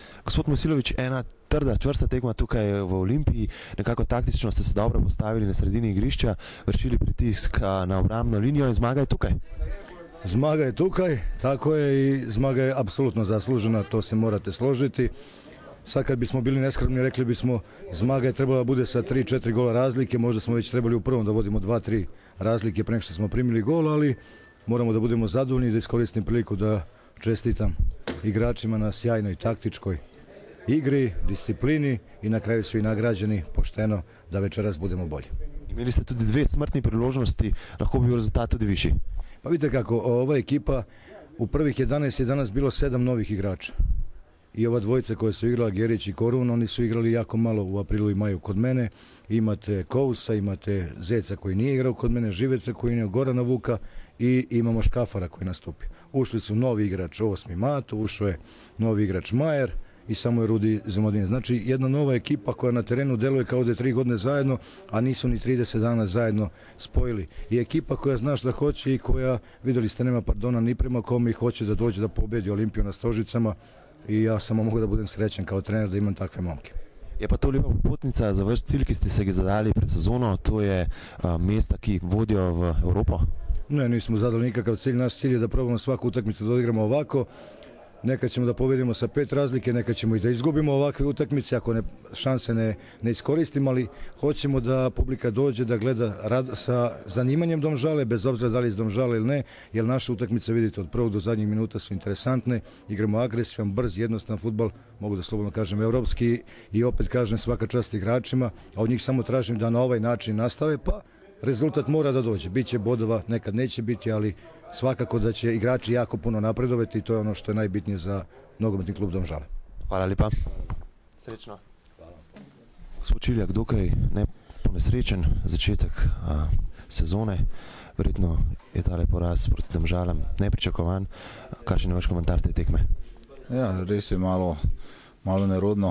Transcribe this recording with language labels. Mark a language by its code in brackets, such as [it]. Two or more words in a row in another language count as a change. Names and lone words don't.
[sl] Gospod Mojsilović, ena trda, čvrsta tekma tukaj v Olimpiji, nekako taktično ste se dobro postavili na sredini igrišča, vršili pritisk na obrambno linijo in zmaga je tukaj. Zmaga je tukaj, [sr] tako je i zmaga je apsolutno zaslužena, to se morate složiti. Sad kad bismo bili neskromni, rekli bismo zmaga je trebala bude sa 3-4 gola razlike, možda smo već trebali u prvom da vodimo 2-3 razlike pre nego što smo primili gol, ali moramo da budemo zadovoljni i da iskoristim priliku da čestitam igračima na sjajnoj taktičkoj igri, disciplini i na kraju svi nagrađeni pošteno da večeras budemo bolji. [sl] Imeli ste tudi dve smrtni priložnosti, lahko bi bil rezultat tudi višji. [sr] Pa vidite kako, ova ekipa u prvih 11 je danas bilo 7 novih igrača. I ova dvojica koja su igrala, Gerić i Korun, oni su igrali jako malo u aprilu i maju kod mene. Imate Kousa, imate Zeca koji nije igrao kod mene, Živeca koji nije, Gorana Vuka i imamo Škafara koji nastupi. Ušli su novi igrač 8. Mato, ušao je novi igrač Majer i samo je Rudi Zomodin. Znači jedna nova ekipa koja na terenu deluje kao da je 3 godine zajedno, a nisu ni 30 dana zajedno spojili. I ekipa koja zna šta hoće i koja, vidjeli ste, nema pardona ni prema kome i hoće da dođe da pobedi Olimpiju na Stožicama. I ja samo mogu da budem srećen kao trener da imam takve momke. [sl] Je pa to lepa popotnica za vaš cilj, ki ste se ga zadali pred sezono, to je mesta, ki vodijo v Evropo? [sr] Ne, nismo zadali nikakav cilj, naš cilj je da probamo svaku utakmicu da odigramo ovako. Nekad ćemo da pobedimo sa 5 razlike, nekad ćemo i da izgubimo ovakve utakmice ako šanse ne iskoristimo, ali hoćemo da publika dođe da gleda sa zanimanjem Domžale, bez obzira da li iz Domžale ili ne, jer naše utakmice, vidite, od prvog do zadnjih minuta su interesantne, igramo agresivan, brz, jednostavan fudbal, mogu da slobodno kažem evropski i opet kažem svaka čast igračima, a od njih samo tražim da na ovaj način nastave, pa rezultat mora da dođe. Biće bodova, nekad neće biti, ali svakako da će igrači jako puno napredovati i to je ono što je najbitnije za nogometni klub Domžale. [sl] Hvala lepa. Srečno. Hvala. Gospod Čiljak, dokaj ponesrečen začetek sezone. Verjetno je tale poraz proti Domžalam nepričakovan. Kakšen je vaš komentar te tekme? Ja, res je malo nerodno.